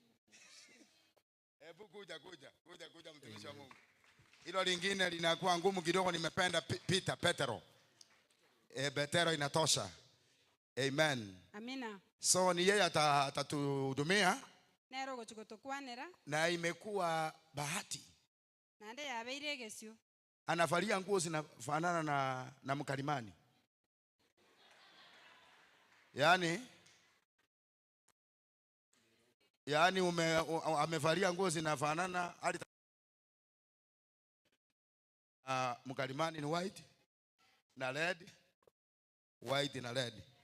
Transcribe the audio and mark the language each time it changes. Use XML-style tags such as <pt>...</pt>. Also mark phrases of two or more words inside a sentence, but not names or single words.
<sw>Hebu kuja mtumishi wa Mungu. Hilo lingine linakuwa ngumu kidogo, nimependa Peter, Petro. Petro inatosha. Amen. Amina. So ni yeye atatuhudumia.</sw> <guz>Nero gochigotokwanera.</guz> <sw>Na imekuwa bahati.</sw> <guz>Nande yabeire gesyo.</guz> <sw>Anavalia nguo zinafanana na mkalimani. Yaani amevalia nguo zinafanana mkalimani ni white na red, white na red.</sw>